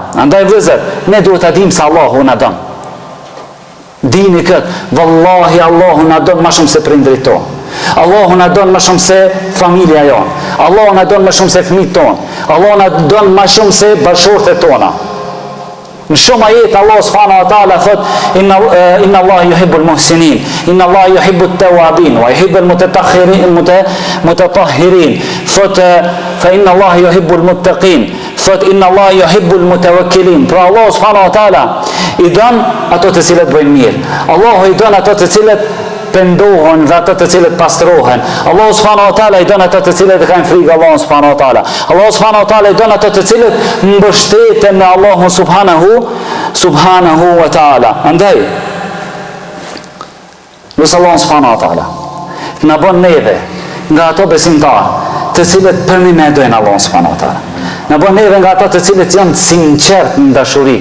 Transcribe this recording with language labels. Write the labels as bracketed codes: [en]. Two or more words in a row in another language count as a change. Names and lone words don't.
[sq] Andaj vëllezër, ne duhet ta dimë se Allahu na don. Dini këtë, vallahi Allahu na don më shumë se prindrit tonë. Allahu na don më shumë se familja jonë. Allahu na don më shumë se fëmijët tonë. Allahu na don më shumë se bashkëshortet tona. Në shumë ajete Allah [ar] سبحانه وتعالى [sq] thot [ar] إن الله يحب المحسنين إن الله يحب التوابين ويحب المتطهرين. [sq] Thot [ar] فإن الله يحب المتقين. [sq] Thot [ar] إن الله يحب المتوكلين. [sq] Pra Allah [ar] سبحانه وتعالى [sq] i don ato të cilët bëjnë mirë. Allahu i don ato të cilët pendohen dhe ato të cilët pastrohen. Allah [ar] سبحانه وتعالى [sq] i don ato të cilët kanë frikë Allahut [ar] سبحانه وتعالى. [sq] Allah [ar] سبحانه وتعالى [sq] i don ato të cilët mbështeten në Allahun [ar] سبحانه وتعالى. [sq] Andaj lutë Allahun [ar] سبحانه وتعالى [sq] të na bën neve nga ato besimtarë të cilët përmi me dojnë Allahun [ar] سبحانه وتعالى. [sq] Na bën neve nga ato të cilët janë sinqert në dashuri.